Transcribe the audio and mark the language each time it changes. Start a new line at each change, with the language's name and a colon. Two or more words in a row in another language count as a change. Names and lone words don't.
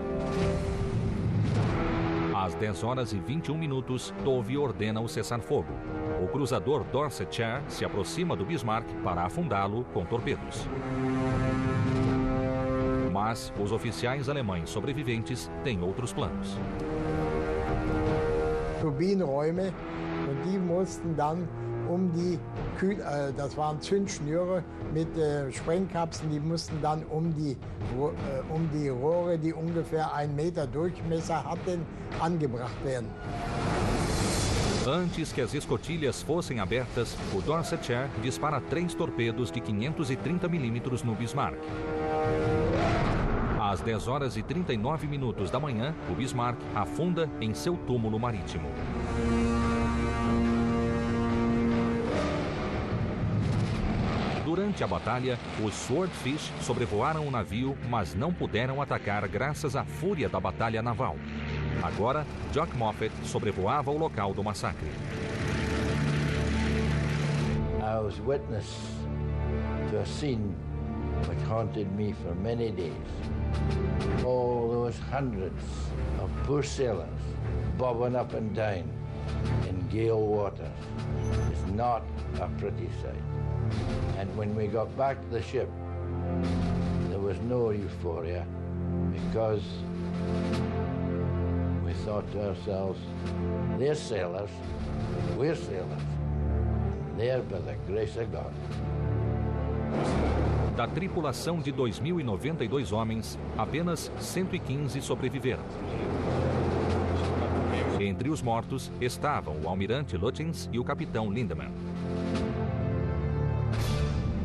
Portuguese: Às 10h21, Tove ordena o cessar-fogo. O cruzador Dorsetshire se aproxima do Bismarck para afundá-lo com torpedos. Mas os oficiais alemães sobreviventes têm outros planos.
German: Turbinenräume und die mussten dann das waren Zündschnüre mit Sprengkapseln, die mussten dann um die Rohre, die ungefähr 1 Meter Durchmesser hatten, angebracht werden.
Portuguese: Antes que as escotilhas fossem abertas, o Dorsetshire dispara 3 torpedos de 530 mm no Bismarck. Às 10h39 da manhã, o Bismarck afunda em seu túmulo marítimo. Durante a batalha, os Swordfish sobrevoaram o navio, mas não puderam atacar graças à fúria da batalha naval. Agora, Jock Moffett sobrevoava o local do massacre.
English: I was witness to a scene which haunted me for many days. All those hundreds of poor sailors bobbing up and down in gale waters is not a pretty sight. And when we got back to the ship, there was no euphoria because we thought to ourselves, they're sailors, we're sailors, they're by the grace of God.
Portuguese: Da tripulação de 2.092 homens, apenas 115 sobreviveram. Entre os mortos estavam o almirante Lutyens e o capitão Lindemann.